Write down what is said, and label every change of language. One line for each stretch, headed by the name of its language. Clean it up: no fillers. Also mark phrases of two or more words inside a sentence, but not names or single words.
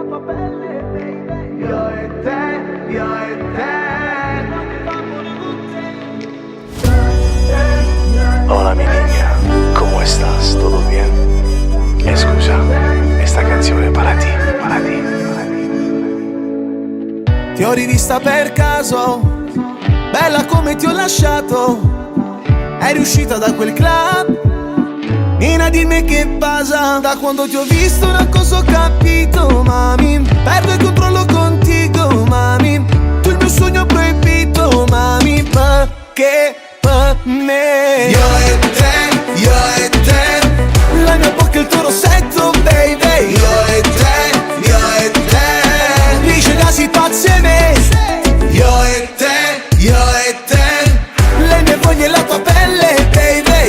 Italian: Io e te, io e te.
Spanish: Hola mi niña, ¿cómo estás? ¿Todo bien? Escucha, esta
Italian: canzone è
Spanish: para ti, para ti, para ti.
Italian: Ti ho rivista per caso, bella come ti ho lasciato. Eri uscita da quel club, Nina dimmi che pasa. Da quando ti ho visto una cosa ho capito, mami. Perdo il controllo
Spanish: contigo, mami.
Italian: Tu il mio sogno proibito, mami. Perché per me? Io e te, la mia bocca e il tuo rossetto, baby. Io e te, dice casi pazzi e me. Io e te, le mie voglie e la tua pelle, baby.